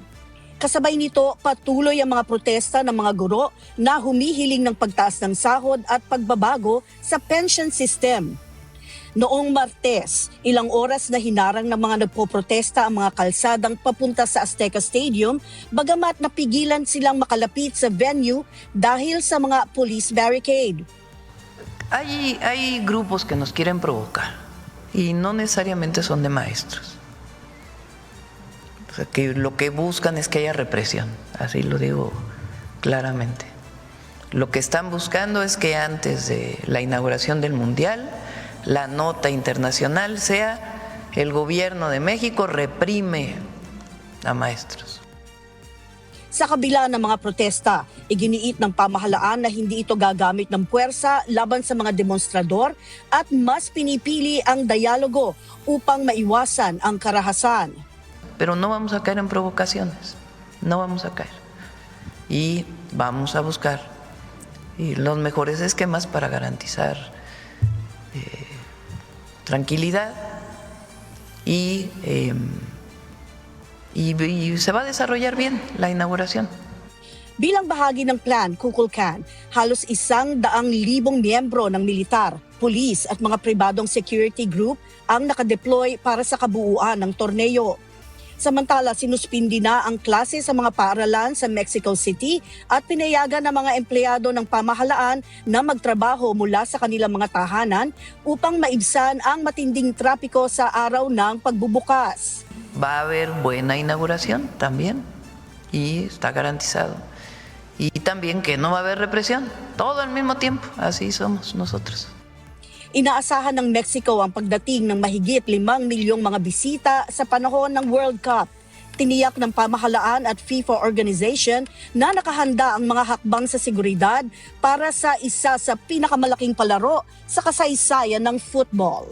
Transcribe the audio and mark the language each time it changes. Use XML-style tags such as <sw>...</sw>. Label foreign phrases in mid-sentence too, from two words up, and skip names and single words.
<tl>Kasabay nito, patuloy ang mga protesta ng mga guro na humihiling ng pagtaas ng sahod at pagbabago sa</tl> <en>pension system.</en> <tl>Noong Martes, ilang oras na hinarang ng mga nagpoprotesta ang mga kalsadang papunta sa Azteca Stadium, bagamat napigilan silang makalapit sa venue dahil sa mga</tl> <en>police barricade.</en> <es>Hay grupos que nos quieren provocar y no necesariamente son de maestros. O sea, que lo que buscan es que haya represión, así lo digo claramente. Lo que están buscando es que antes de la inauguración del Mundial, la nota internacional sea el gobierno de México reprime a maestros.</es> <tl>Sa kabila ng mga protesta, iginiit ng pamahalaan na hindi ito gagamit ng puwersa laban sa mga demonstrador at mas pinipili ang dialogo upang maiwasan ang karahasan.</tl> <es>Pero no vamos a caer en provocaciones, no vamos a caer. Y vamos a buscar los mejores esquemas para garantizar tranquilidad y se va a desarrollar bien la inauguración.</es> <tl>Bilang bahagi ng plan Kukulkan, halos 100,000 miyembro ng militar, pulis at mga pribadong</tl> <en>security group</en> <tl>ang nakadeploy para sa kabuuan ng torneo. Samantala, sinuspindi na ang klase sa mga paaralan sa Mexico City at pinayagan ng mga empleyado ng pamahalaan na magtrabaho mula sa kanilang mga tahanan upang maibsan ang matinding trapiko sa araw ng pagbubukas.</tl> <es>Va a haber buena inauguración también y está garantizado. Y también que no va a haber represión, todo al mismo tiempo, así somos nosotros.</es> <tl>Inaasahan ng Mexico ang pagdating ng mahigit 5 milyong mga bisita sa panahon ng World Cup. Tiniyak ng pamahalaan at FIFA organization na nakahanda ang mga hakbang sa seguridad para sa isa sa pinakamalaking palaro sa kasaysayan ng football.</tl>